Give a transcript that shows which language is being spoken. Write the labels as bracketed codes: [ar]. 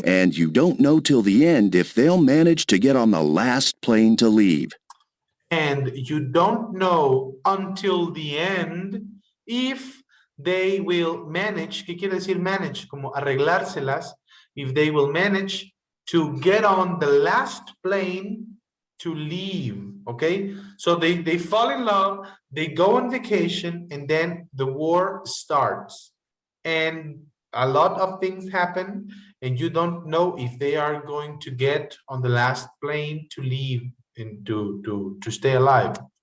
[en] And you don't know till the end if they'll manage to get on the last plane to leave. And you don't know until the end if they will manage, [es] ¿qué quiere decir manage? Como arreglárselas, [en] if they will manage to get on the last plane to leave, okay? So they fall in love, they go on vacation, and then the war starts. And a lot of things happen, and you don't know if they are going to get on the last plane to leave and to stay alive.